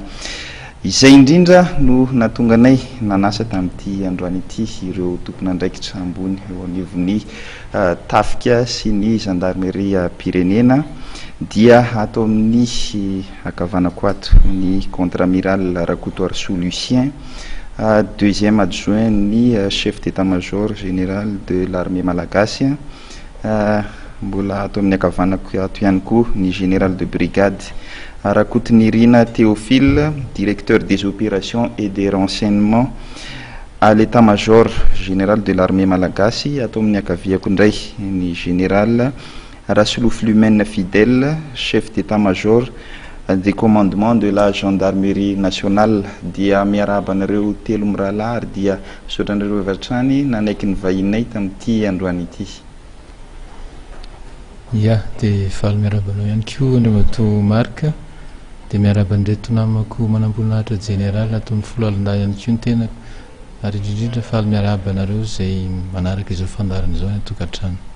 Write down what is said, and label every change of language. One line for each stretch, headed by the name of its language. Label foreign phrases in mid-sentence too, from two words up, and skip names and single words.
Malagasy: Izay indrindra no natonganay nanasa tamin'ity androany ity ireo tompon'andraikitra ambony eo anivon'ny tafika sy ny gendarmerie pirenena dia atao amin'ny akavanako ato ny contre-amiral Rakoto Arso Lucien,
French: deuxième adjoint ni chef d'état-major général de l'armée malagasy,
Malagasy: mbola ato amin'ny akavanako ato ihany koa ny
French: général de brigade Rakotonirina Théophile, directeur des opérations et des renseignements à l'état-major général de l'armée malagasy.
Malagasy: Ato amin'ny akaviako indray ny
French: général Rasoloflumen Fidèle, chef d'état-major des commandements de la gendarmerie nationale.
Malagasy: Dia miarahaba anareo telo mirahalahy ary dia sotranareo vatrany nanaiky ny vahinay tamin'ity androany ity. Ya, dia faly miarabanao ihany koa Andriamato Marka, dia miaraban'ireto namako manamboninahitra général ataon'ny folo alina ihany koa ny tenako, ary indrindrindra faly miarahaba anareo izay manaraka izao fandarana izao ny tokantrano.